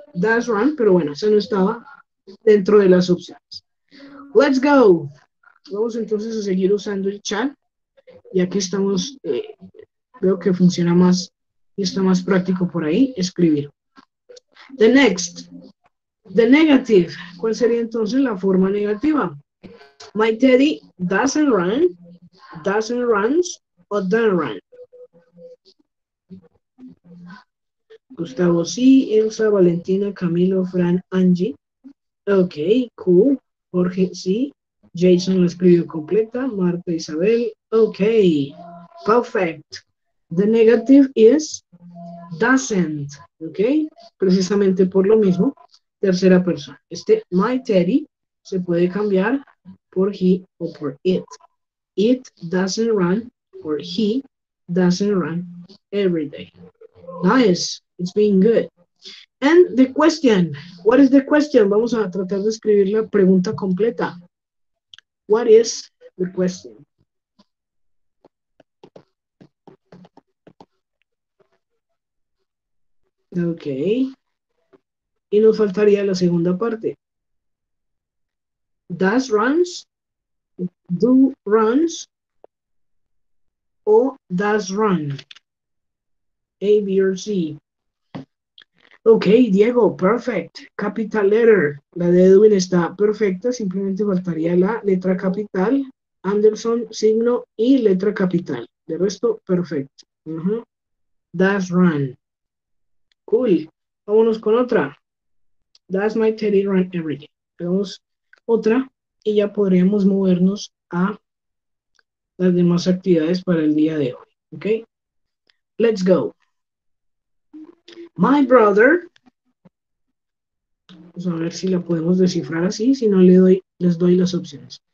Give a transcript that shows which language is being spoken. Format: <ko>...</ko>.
<es>Does run, pero bueno, eso no estaba dentro de las opciones.</es> <en>Let's go.</en> <es>Vamos entonces a seguir usando el chat. Ya que estamos, veo que funciona más y está más práctico por ahí, escribir.</es> <en>The next. The negative.</en> <es>¿Cuál sería entonces la forma negativa?</es> <en>My Teddy doesn't run, runs, o don't run.</en> <es>Gustavo sí, Elsa, Valentina, Camilo, Fran, Angie.</es> <en>Ok, cool. Jorge sí.</en> <es>Jason lo escribió completa. Marta, Isabel.</es> <en>Ok, perfect. The negative is doesn't.</en> <es>Ok, precisamente por lo mismo. Tercera persona. Este my Teddy se puede cambiar por he o por it.</es> <en>It doesn't run or he doesn't run every day. Nice. It's been good. And the question. What is the question?</en> <es>Vamos a tratar de escribir la pregunta completa.</es> <en>What is the question?</en> <es>Ok. Y nos faltaría la segunda parte.</es> <en>Does runs, do runs, o does run. A, B, or C. Ok, Diego, perfect.</en> <es>Capital letter. La de Edwin está perfecta, simplemente faltaría la letra capital, Anderson, signo y letra capital. De resto, perfecto.</es> <en>Does run. Cool.</en> <es>Vámonos con otra.</es> <en>Does my Teddy run every day?</en> <es>Hagamos otra y ya podríamos movernos a las demás actividades para el día de hoy.</es> <en>Ok. Let's go. My brother.</en> <es>Vamos a ver si la podemos descifrar así, si no les doy las opciones.</es>